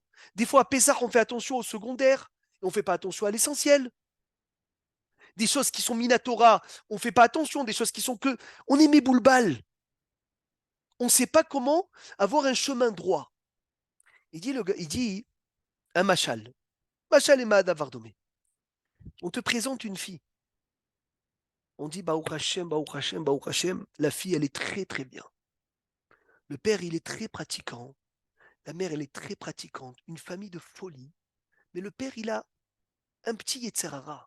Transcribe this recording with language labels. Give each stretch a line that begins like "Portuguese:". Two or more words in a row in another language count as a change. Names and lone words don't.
French: Des fois, à Pessah, on fait attention au secondaire, et on fait pas attention à l'essentiel. Des choses qui sont minatora, on fait pas attention. Des choses qui sont que... On est méboulbal. On ne sait pas comment avoir un chemin droit. Il dit un machal.
Hebrew: Machal et Mahada Vardomé.
French: On te présente une fille. On dit
Hebrew: Baruch Hashem, Baruch Hashem, Baruch Hashem.
French: La fille, elle est très très bien. Le père, il est très pratiquant. La mère, elle est très pratiquante. Une famille de folie. Mais le père, il a un petit Yetzerara.